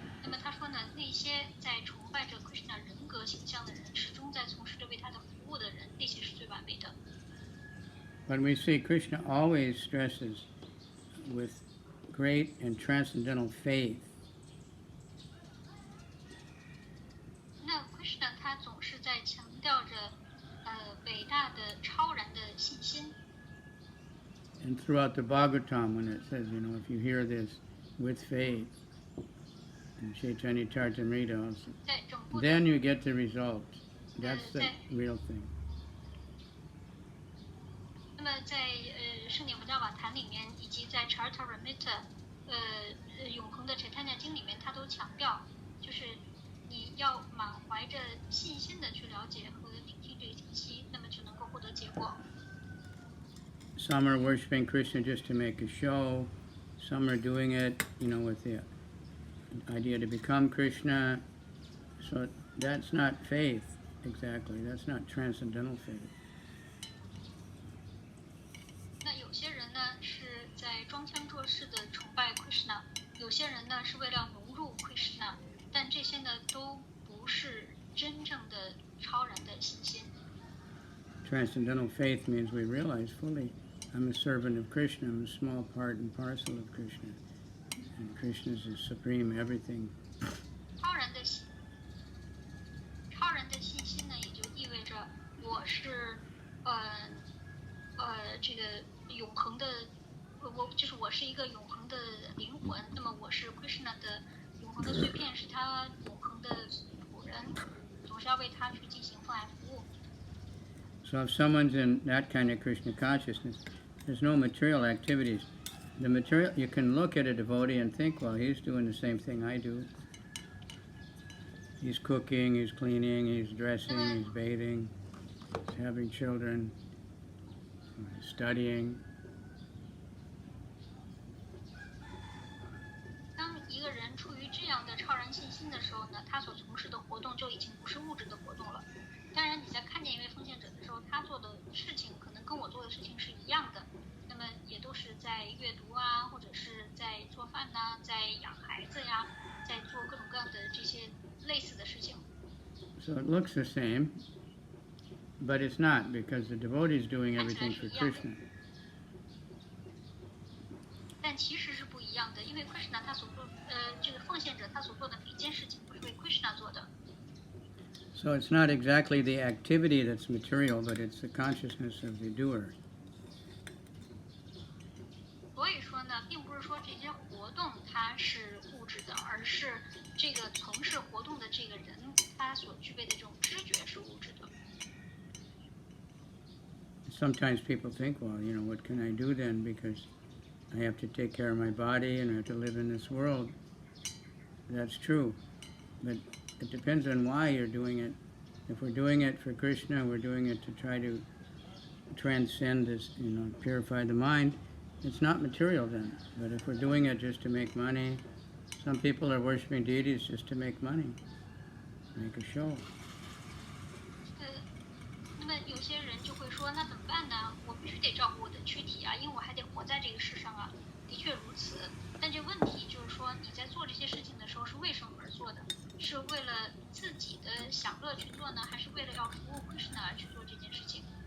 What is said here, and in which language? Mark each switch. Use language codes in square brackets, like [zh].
[zh] 那么他说呢，那些在崇拜着 Krishna 人格形象的人，始终在从事着为他的服务的人，那些是最完美的。 [en] But we see Krishna always stresses with great and transcendental faith. [zh] 那 Krishna 他总是在强调着伟大的超然的信心。 [en] And throughout the Bhagavatam, when it says, if you hear this with faith, and Chaitanya Charitamrita also, [zh] 在整部的 [en] then you get the result. That's the real thing. [zh] 那么在圣典文教瓦坛里面，以及在 Charitamrita 永恒的 Chaitanya 经里面，他都强调，就是你要满怀着信心的去了解和聆听这个信息，那么就能够获得结果。 [en] Some are worshiping Krishna just to make a show. Some are doing it, with the idea to become Krishna. So that's not faith, exactly. That's not transcendental faith. [zh] 那有些人呢是在装腔作势的崇拜 Krishna， 有些人呢是为了融入 Krishna， 但这些呢都不是真正的超然的信心。 [en] Transcendental faith means we realize fully, I'm a servant of Krishna, I'm a small part and parcel of Krishna. And Krishna is the supreme everything. [zh] 超然的信心呢，也就意味着我是这个永恒的，我是一个永恒的灵魂。那么我是 Krishna 的永恒的碎片，是他永恒的仆人，总是要为他去进行奉爱服务。 [en] So if someone's in that kind of Krishna consciousness, there's no material activities. The material, you can look at a devotee and think, well, he's doing the same thing I do. He's cooking, he's cleaning, he's dressing, he's bathing, he's having children, he's studying. [zh] 当一个人处于这样的超然信心的时候呢，他所从事的活动就已经不是物质的活动了。当然，你在看见一位奉献者的时候，他做的事情可能跟我做的事情是一样的。那么么也都是在阅读啊，或者是在做饭呐、在养孩子呀，在做各种各样的这些类似的事情。 [en] So it looks the same, but it's not, because the devotee is doing [zh] 看起来 [en] everything [zh] 是 [en] for [zh] 一样的， [en] Krishna. [zh] 但其实是不一样的，因为 Krishna 他所做，这个奉献者他所做的每一件事情都是为 Krishna 做的。 [en] So it's not exactly the activity that's material, but it's the consciousness of the doer. [zh] 所以说呢，并不是说这些活动它是物质的，而是这个从事活动的这个人他所具备的这种知觉是物质的。 [en] Sometimes people think, well, what can I do then? Because I have to take care of my body and I have to live in this world. That's true. But it depends on why you're doing it. If we're doing it for Krishna, we're doing it to try to transcend this, purify the mind, it's not material then. But if we're doing it just to make money, some people are worshiping deities just to make money, make a show. [zh] 那么有些人就会说，那怎么办呢？我必须得照顾我的躯体啊，因为我还得活在这个世上啊。的确如此，但这问题就是说，你在做这些事情的时候是为什么而做的？是为了自己的享乐去做呢，还是为了要服务 Krishna 而去做这件事情？